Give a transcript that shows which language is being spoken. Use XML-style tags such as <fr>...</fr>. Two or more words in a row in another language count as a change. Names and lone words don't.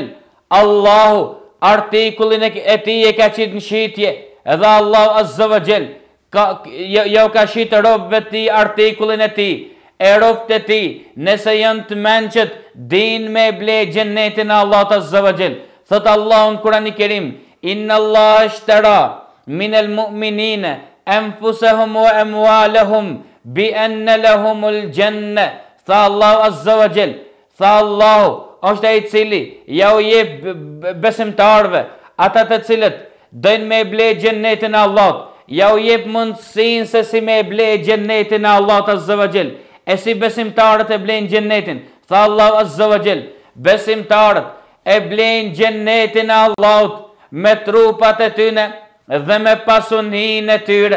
<sq>Allahu artikullin e ti e ka qitë në shitje, edhe Allahu</sq> <ar>عز وجل</ar> <sq>jo ka shitë robëve ti artikullin e ti, e robët e ti, nëse janë të menqët, din me ble xhenetin e Allahut</sq> <ar>عز وجل.</ar> <sq>Thot Allahu në Kur'an i Kerim,</sq> <ar>إن الله اشترى من المؤمنين أنفسهم وأموالهم بأن لهم الجنة.</ar> <sq>Tha Allahu</sq> <ar>عز وجل,</ar> <sq>tha Allahu është ai i cili ja u jep besimtarëve, ata të cilët dojnë me ble xhenetin e Allahut, ja u jep mundësinë se si me ble xhenetin e Allahut</sq> <ar>عز وجل.</ar> <sq>E si besimtarët e blejnë xhenetin? Tha Allahu</sq> <ar>عز وجل,</ar> <sq>besimtarët e blejnë xhenetin e Allahut me trupat e tyre dhe me pasuninë e tyre.</sq>